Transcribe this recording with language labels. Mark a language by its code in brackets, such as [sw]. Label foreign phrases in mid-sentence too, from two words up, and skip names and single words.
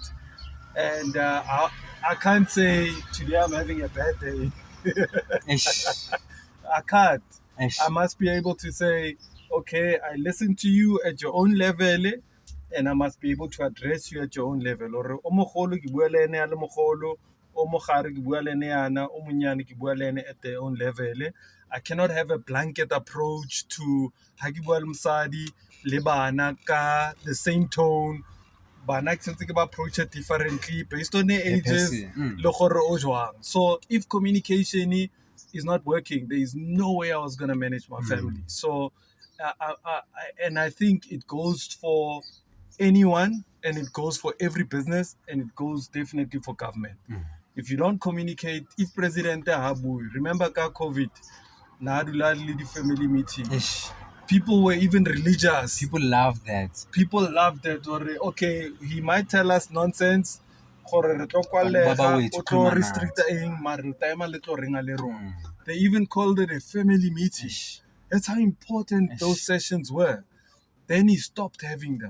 [en] And I can't say today I'm having a bad day. I can't. I must be able to say, okay, I listen to you at your own level, and I must be able to address you at your own level. [tn] Or o mogolo ke bua le ene a le mogolo, o mogare ke bua le ene yana, o monyane ke bua le ene [en] at their own level. I cannot have a blanket approach to [tn] ha ke bua le mosadi le bana ka [en] the same tone. [tn] Bana ke sentse ke ba [en] approach it differently based on their ages [tn] le gore o jwang. [en] So if communication is not working, there is no way I was going to manage my family. So and I think it goes for anyone, and it goes for every business, and it goes definitely for government. If you don't communicate, if President Habu, remember ka COVID, [tn] na dula le di [en] family meeting. People were even religious. People love that. People loved that. Or okay, he might tell us nonsense. They even called it a family meeting. That's how important those sessions were. Then he stopped having them.